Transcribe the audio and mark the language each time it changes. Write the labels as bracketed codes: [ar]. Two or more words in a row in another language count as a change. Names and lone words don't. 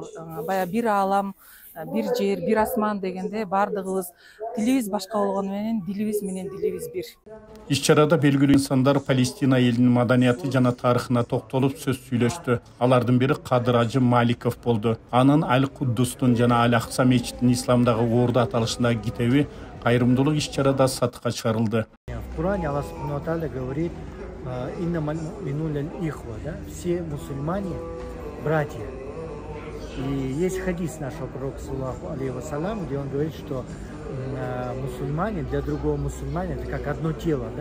[ky] Бая бир аалам, бир жер, бир асман дегенде бардыгыбыз тилибиз башка болгону менен дилибиз менен дилибиз бир. Иш-чарада белгилүү инсандар Палестина элинин маданияты жана тарыхына токтолуп сөз сүйлөштү. Алардын бири Кадыр Ажы Маликов болду. Анын Аль-Куддустун жана Аль-Акса мечитинин исламдагы орду аталышындагы китеби кайрымдуулук иш-чарада сатыкка чыгарылды. [ru] В Коране [ar] الله سبحانه وتعالى [ru] говорит: [ar] «إنما المؤمنون إخوة», [ru] да, все мусульмане братья. И есть хадис нашего пророка, [ar] صلى الله عليه وسلم, [ru] где он говорит, что мусульмане для другого мусульманина это как одно тело, да?